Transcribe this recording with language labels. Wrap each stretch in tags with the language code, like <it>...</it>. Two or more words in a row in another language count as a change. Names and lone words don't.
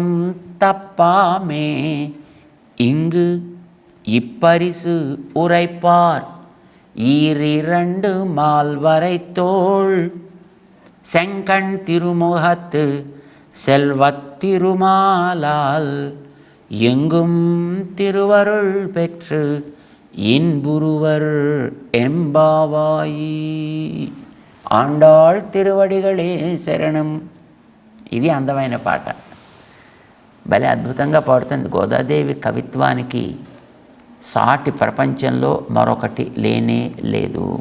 <ta>தப்பாமே இங்கு இப்பரிசு உரைப்பார் ஈரிரண்டு மால்வரை தோள் செங்கண் திருமுகத்து செல்வத் திருமாலால் எங்கும் திருவருள் பெற்று இன்புருவர் ఎంబావాయి. ஆண்டாள் திருவடிகளே சரணம்.</ta> <te>ఇది అందమైన పాట. భలే అద్భుతంగా పాడుతుంది. గోదాదేవి కవిత్వానికి సాటి ప్రపంచంలో మరొకటి లేనే లేదు.</te>